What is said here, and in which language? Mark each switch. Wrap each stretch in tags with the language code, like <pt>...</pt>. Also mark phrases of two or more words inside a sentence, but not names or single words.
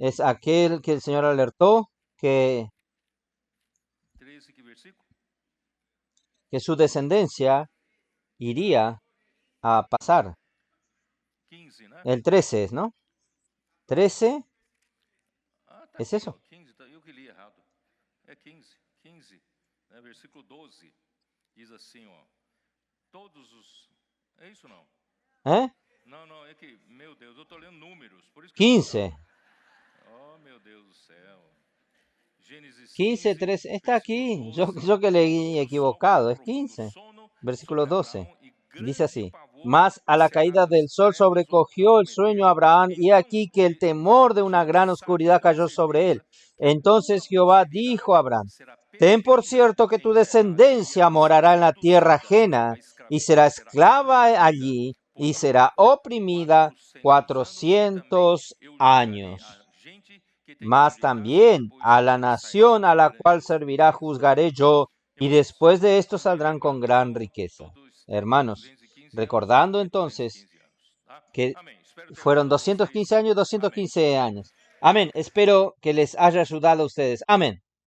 <es>es aquel que el Señor alertó que</es> <pt>13, que versículo?</pt> <es>su descendencia iría a pasar.</es> <pt>15, né?</pt> <es>El 13 es, ¿no? 13</es> <pt>Ah, tá</pt> <es>es</es> <pt>aqui, ó,</pt> <es>eso.</es> <pt>15, tá, eu que li errado. É 15, 15, né, versículo 12, diz assim, ó, todos os... É isso não? ¿Eh? Não, não, é que, meu Deus, eu estou lendo números, por isso que eu tô... 15. Oh, meu Deus do céu. Gênesis 15,</pt> <es>15, 3, está</es> <pt>versículo</pt> <es>aquí. Yo,</es> <pt>12.</pt> <es>yo que leí</es> <pt>Quando sopra um</pt> <es>equivocado, es</es> <pt>profundo</pt> <es>15.</es> <pt>sono</pt> <es>Versículo</es> <pt>sobre</pt> <es>12.</es> <pt>Abraão e</pt> <es>Dice</es> <pt>grande</pt> <es>así:</es> <pt>pavor Mas a e</pt> <es>la caída del</es> <pt>cerradas</pt> <es>sol</es> <pt>trevas o</pt> <es>sobrecogió el sueño a</es> <pt>acometeram.</pt> <es>Abraham, y</es> <pt>Então</pt> <es>aquí que el temor de una</es> <pt>Lot</pt> <es>gran oscuridad</es> <pt>sabia com</pt> <es>cayó sobre él.</es> <pt>certeza que a tua</pt> <es>Entonces Jehová dijo a</es> <pt>posteridade</pt> <es>Abraham:</es> <pt>será</pt> <es>Ten por</es> <pt>peregrina</pt> <es>cierto que tu</es> <pt>em terra alheia</pt> <es>descendencia</es> <pt>e</pt> <es>morará</es> <pt>será</pt> <es>en la tierra</es> <pt>reduzida</pt> <es>ajena, y será</es> <pt>e será</pt> <es>esclava</es> <pt>afligida</pt> <es>allí, y</es> <pt>por</pt> <es>será oprimida</es> <pt>400 anos, e também</pt> <es>400</es> <pt>eu julgarei a</pt> <es>años.</es> <pt>gente que te</pt> <es>Mas</es> <pt>injuriaste,</pt> <es>también</es> <pt>depois</pt> <es>a la</es> <pt>dele sairão</pt> <es>nación a la cual</es> <pt>grandes</pt> <es>servirá</es> <pt>bens.</pt> <es>juzgaré yo, y</es> <pt>Irmãos,</pt> <es>después de esto</es> <pt>continue</pt> <es>saldrán con gran</es> <pt>verbalizando</pt> <es>riqueza.</es> <pt>todos esses</pt> <es>Hermanos,</es> <pt>215 anos,</pt> <es>recordando</es> <pt>é</pt> <es>entonces</es> <pt>215 anos, tá?</pt> <es>que</es> <pt>Amém. Espero ter</pt> <es>fueron</es> <pt>ajudado vocês.</pt> <es>215 años,</es> <pt>Amém.</pt> <es>215 años. Amén. Espero que les haya ayudado a ustedes. Amén.</es>